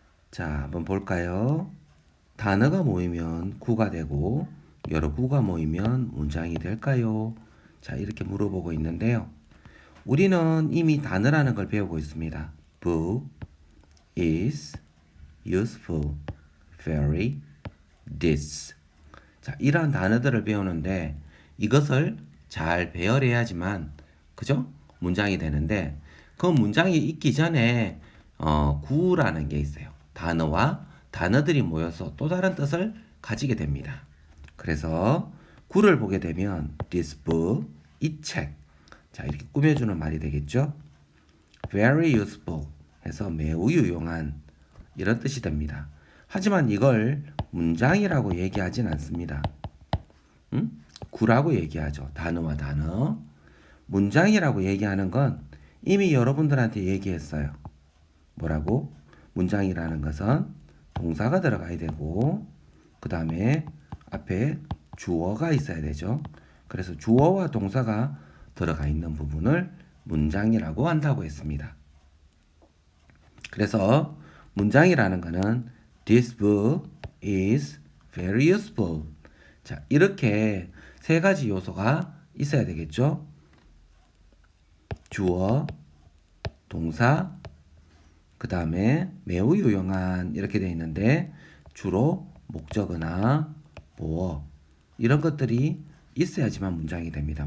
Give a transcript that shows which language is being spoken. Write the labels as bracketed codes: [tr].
[ko] 자, 한번 볼까요? 단어가 모이면 구가 되고 여러 구가 모이면 문장이 될까요? 자, 이렇게 물어보고 있는데요. 우리는 이미 단어라는 걸 배우고 있습니다. [en] book is useful, very, this. [ko] 자, 이러한 단어들을 배우는데 이것을 잘 배열해야지만 그죠? 문장이 되는데 그 문장이 있기 전에 구라는 게 있어요. 단어와 단어들이 모여서 또 다른 뜻을 가지게 됩니다. 그래서 구를 보게 되면 [en] this book, [ko] 이 책. 자, 이렇게 꾸며주는 말이 되겠죠? [en] very useful [ko] 해서 매우 유용한 이런 뜻이 됩니다. 하지만 이걸 문장이라고 얘기하진 않습니다. 구라고 얘기하죠. 단어와 단어. 문장이라고 얘기하는 건 이미 여러분들한테 얘기했어요. 뭐라고? 문장이라는 것은 동사가 들어가야 되고 그 다음에 앞에 주어가 있어야 되죠. 그래서 주어와 동사가 들어가 있는 부분을 문장이라고 한다고 했습니다. 그래서 문장이라는 것은 [en] This book is very useful. [ko] 자, 이렇게 세 가지 요소가 있어야 되겠죠. 주어, 동사, 그 다음에 매우 유용한 이렇게 되어 있는데 주로 목적어나 보어 이런 것들이 있어야지만 문장이 됩니다.